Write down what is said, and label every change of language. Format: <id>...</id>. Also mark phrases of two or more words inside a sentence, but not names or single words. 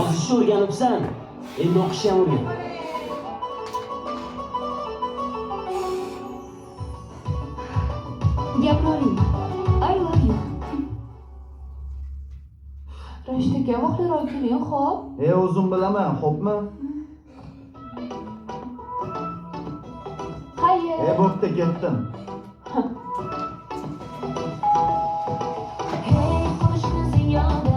<uz>o'qishni o'rganibsan. Endi o'qishni ham o'rgan. Gapiravering.</uz> <en>I love you.</en> <uz>Rashid aka, vaqtliroq keling, xo'p? O'zim bilaman, xo'pmi? Xayr. Bo'pti, ketdim. Hey qo'shni ziyoda</uz>